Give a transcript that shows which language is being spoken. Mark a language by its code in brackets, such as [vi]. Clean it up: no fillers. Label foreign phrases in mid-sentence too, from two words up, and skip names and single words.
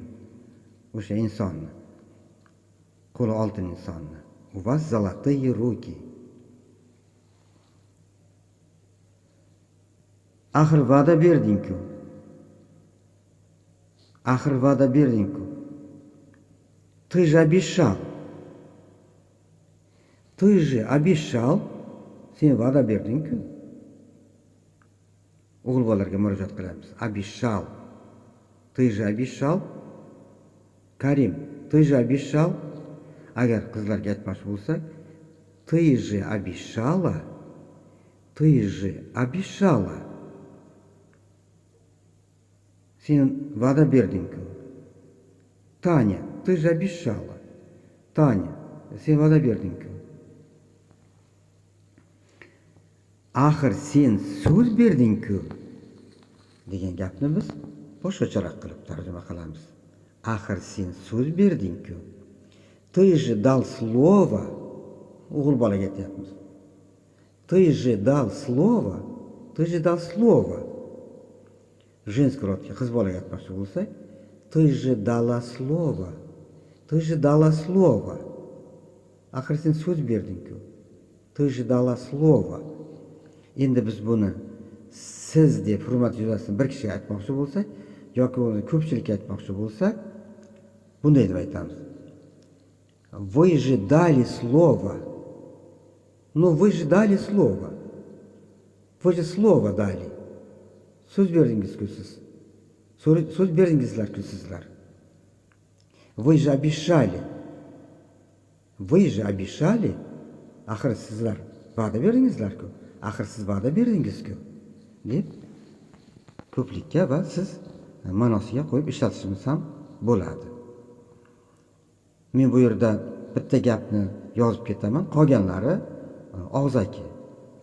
[uz] O'sha insonni, qo'li oltin insonni. [ru] У вас золотые руки. [uz] Axir va'da berding-ku. Axir va'da berding-ku. [ru] Ты же обещал. Ты же обещал. [uz] Sen va'da berding-ku. O'g'il bolalarga murojaat qilamiz. [ru] Обещал. Ты же обещал. Karim, ты же обещал. [uz] Agar qizlarga aytmoqchi bo'lsak, [ru] ты же обещала. Ты же обещала. [uz] Sen va'da berding-ku. Tanya, [ru] ты же обещала. [uz] Tanya, sen va'da berding-ku. Axir sen so'z berding-ku degan gapni biz boshqacharoq qilib tarjima qilamiz. Axir sen so'z berding-ku. [ru] Ты же dal слово. [uz] O'g'il bolaga aytyapmiz. [ru] Ты же dal слово. Ты же dal слово. Женский родga [uz] qiz bolaga aytmoqchi bo'lsak, [ru] ты же dala слово. Ты же dala слово. [uz] Axir sen so'z berding-ku. [ru] Ты же dala слово. [uz] Endi biz buni siz deb hurmat yuzasidan bir kishiga aytmoqchi bo'lsak, yoki uni ko'pchilikka aytmoqchi bo'lsak, bunday deb aytamiz. [ru] Вы же дали слово. Ну, вы же дали слово. Вы же слово dali. [uz] So'z berdingiz-ku siz. So'z berdingizlar-ku sizlar. [ru] Вы же обещали. Вы же обещали. [uz] Axir sizlar va'da berdingizlar-ku. Axir siz va'da berdingiz-ku deb ko'plikka va siz ma'nosiga qo'yib ishlatishimiz ham bo'ladi. Men bu yerda bitta gapni yozib ketaman, qolganlari og'zaki aytilyapti.